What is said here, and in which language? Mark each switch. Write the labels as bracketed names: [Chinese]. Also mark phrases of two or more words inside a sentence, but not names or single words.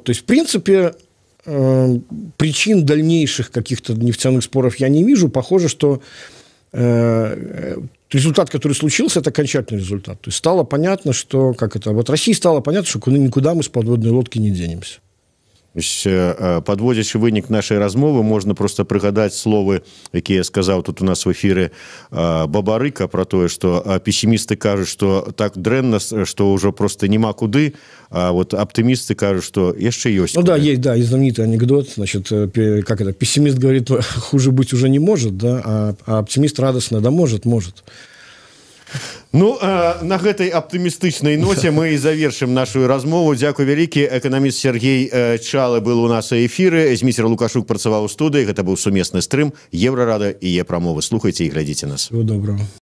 [Russian] То есть, в принципе, причин дальнейших каких-то нефтяных споров я не вижу. Похоже, что результат, который случился, это окончательный результат. То есть стало понятно, что вот России стало понятно, что никуда мы с подводной лодки не денемся. [Belarusian] Подводзячы вынік нашай размовы, можна просто прыгадаць словы, якія сказаў тут у нас в эфіры Бабарыка про тое, што пессімісты кажуць, што так дрэнна, што ўжо просто няма куды, а вот аптымісты кажуць, што яшчэ ёсць. [Russian] Ну да, есть, да, и знаменитый анекдот, значит, как это, пессимист говорит, хуже быть уже не может, да, а оптимист радостно, да, может. [Belarusian] Ну, на гэтай аптымістычнай ноце мы і завершым нашу размову. Дзякуй вялікі. Эканаміст Сергей Чалы был у нас у эфіры. Зміцер Лукашук працаваў у студыі. Гэта быў сумесны стрым Еўрарада і Е-прамовы. Слухайце і глядзіце нас. [Russian] Всего доброго.